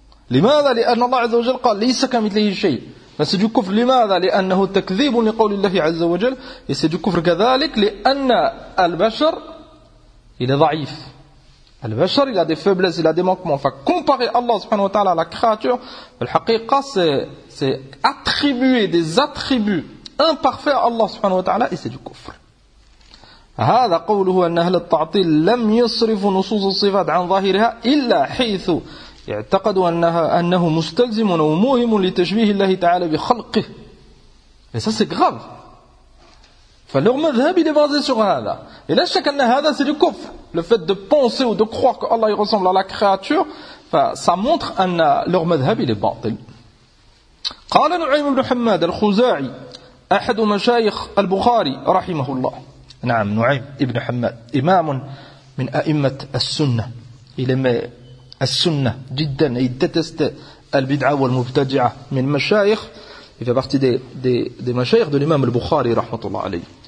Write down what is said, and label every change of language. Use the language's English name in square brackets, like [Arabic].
[Arabic] لماذا لأن الله عز وجل قال ليس كمثله شيء. [French] Mais c'est du kufr. [Arabic] لماذا لأنه تكذيب لقول الله عز وجل. [French] Et c'est du kufr [Arabic] كذلك لأن البشر [French] il est [Arabic] ضعيف. [French] Al-Bashar, il a des faiblesses, il a des manquements. Enfin, comparer Allah subhanahu wa ta'ala à la créature, [Arabic] al-haqiqa, [French] c'est attribuer des attributs imparfaits à Allah subhanahu wa ta'ala et c'est du kufr. [Arabic] هذا قوله أن أهل التعطيل لم يصرف نصوص الصفات عن ظاهرها إلا حيث اعتقدوا أنه مستلزم وموهم لتشبيه الله تعالى بخلقه. [French] Et ça, c'est grave. Leur madhhab, il est basé sur هذا. Et là, chacun de هذا, c'est du kufr. Le fait de penser ou de croire que Allah ressemble à la créature, ça montre أن leur madhhab, il est batil. [Arabic] قال نعيم بن حماد الخزاعي أحد مشايخ البخاري رحمه الله. نعم نعيم بن حماد إمام من أئمة السنة. [French] Il aimait As-Sunnah, jiddan, il détestait Al-Bid'a ou Al-Mubtadi'a, mais le Mashaykh, il fait partie des Mashaykh de l'imam Al-Bukhari, rahmatullah alayhi.